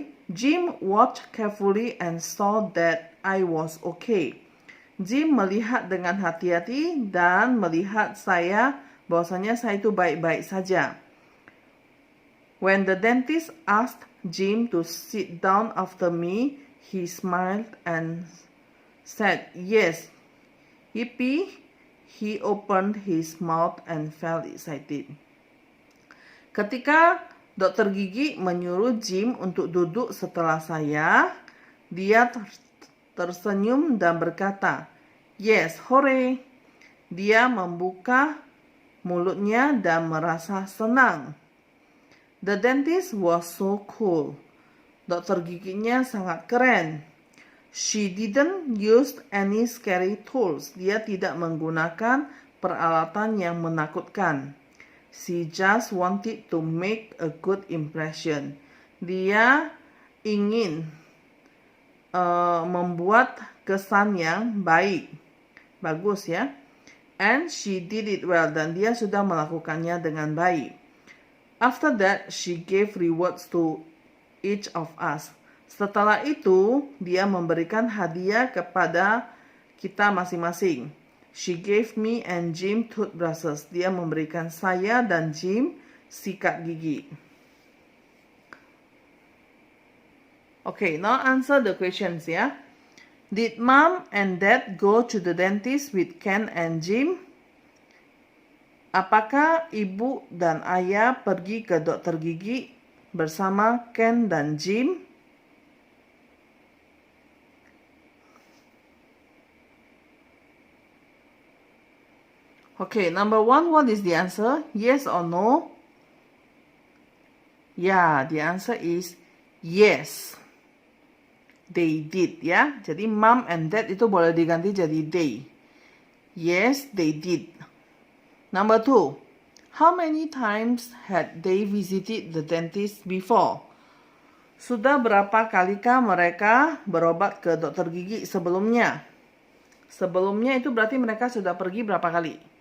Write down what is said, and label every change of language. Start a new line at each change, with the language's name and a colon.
English: Jim watched carefully and saw that I was okay.
Indonesian: Jim melihat dengan hati-hati dan melihat bahwasanya saya itu baik-baik saja.
English: When the dentist asked Jim to sit down after me, he smiled and said, "Yes." Yippee! He opened his mouth and felt excited.
Indonesian: Ketika dokter gigi menyuruh Jim untuk duduk setelah saya, dia tersenyum dan berkata, "Yes, hooray!" Dia membuka mulutnya dan merasa senang.
English: The dentist was so cool.
Indonesian: Dokter giginya sangat keren.
English: She didn't use any scary tools.
Indonesian: Dia tidak menggunakan peralatan yang menakutkan.
English: She just wanted to make a good impression.
Indonesian: Dia ingin membuat kesan yang baik. Bagus ya.
English: And she did it well.
Indonesian: Dan dia sudah melakukannya dengan baik.
English: After that, she gave rewards to each of us.
Indonesian: Setelah itu, dia memberikan hadiah kepada kita masing-masing.
English: She gave me and Jim toothbrushes.
Indonesian: Dia memberikan saya dan Jim sikat gigi.
English: Okay, now answer the questions ya. Did Mom and Dad go to the dentist with Ken and Jim?
Indonesian: Apakah ibu dan ayah pergi ke dokter gigi bersama Ken dan Jim?
English: Okay, number 1, what is the answer? Yes or no? Yeah, the answer is yes. They did,
Indonesian: ya. Jadi mom and dad itu boleh diganti jadi they.
English: Yes, they did. Number 2, how many times had they visited the dentist before?
Indonesian: Sudah berapa kalikah mereka berobat ke dokter gigi sebelumnya? Sebelumnya itu berarti mereka sudah pergi berapa kali?